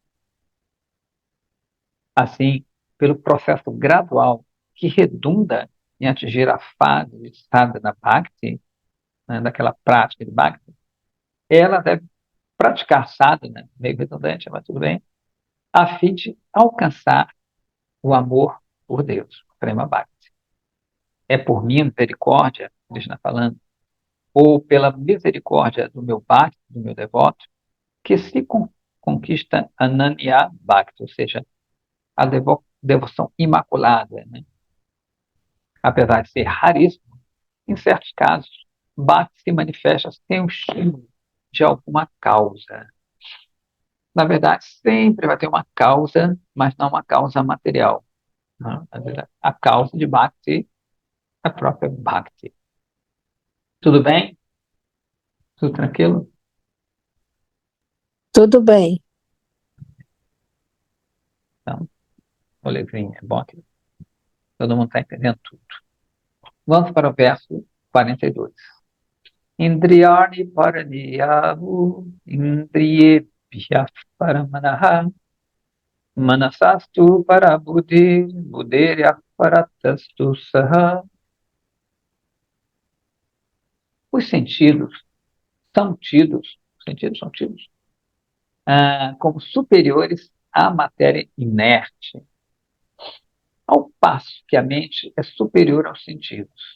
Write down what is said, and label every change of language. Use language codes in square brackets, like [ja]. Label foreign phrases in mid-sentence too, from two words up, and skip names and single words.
[pt] Assim, pelo processo gradual que redunda em atingir a fase de [sa] साधन भक्ति, [pt] né, daquela prática de bhakti, ela deve praticar sadhana, meio redundante, mas tudo bem, a fim de alcançar o amor por Deus, o [sa] प्रेम भक्ति. [pt] É por minha misericórdia, Krishna falando, ou pela misericórdia do meu bhakti, do meu devoto, que se conquista [sa] अनन्य भक्ति, [pt] ou seja, a devoção imaculada, né? Apesar de ser raríssimo, em certos casos, bhakti se manifesta sem o estímulo de alguma causa. Na verdade, sempre vai ter uma causa, mas não uma causa material, né? A causa de bhakti é a própria bhakti. Tudo bem? Tudo tranquilo? Tudo bem. Então, molezinha, é bom que todo mundo está entendendo tudo. Vamos para o verso 42. [sa] इन्द्रियाणि पराण्याहुर् इन्द्रियेभ्यः परं मनः मनसस्तु परा बुद्धिर् बुद्धेर्यः परतस्तु सः. [pt] Os sentidos são tidos como superiores à matéria inerte, ao passo que a mente é superior aos sentidos.